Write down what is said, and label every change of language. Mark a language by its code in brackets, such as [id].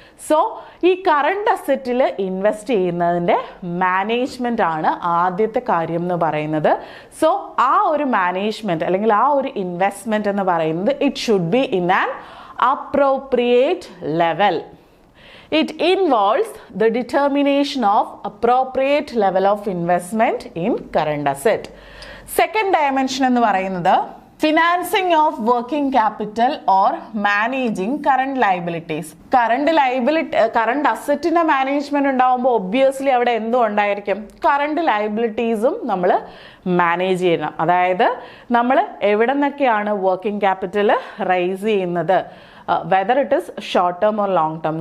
[ml] So ഈ current അസറ്റിൽ invest ചെയ്യുന്നതിൻ്റെ management ആണ് ആദ്യത്തെ കാര്യം എന്ന് പറയുന്നത്. സോ ആ ഒരു മാനേജ്മെൻറ്റ് അല്ലെങ്കിൽ ആ ഒരു ഇൻവെസ്റ്റ്മെൻറ്റ് എന്ന് പറയുന്നത് [en] It should be in an appropriate level. It involves the determination of appropriate level of investment in current asset. Second dimension [ml] എന്ന് പറയുന്നത് [en] financing of working capital or managing current liabilities. [ml] Current അസറ്റിന്റെ management ഉണ്ടാവുമ്പോൾ obviously അവിടെ എന്തും ഉണ്ടായിരിക്കും, current ലയബിലിറ്റീസും നമ്മൾ manage ചെയ്യണം. അതായത് നമ്മൾ എവിടെ നിന്നൊക്കെയാണ് വർക്കിംഗ് ക്യാപിറ്റൽ റൈസ് ചെയ്യുന്നത്, [en] Whether it is short term or long term.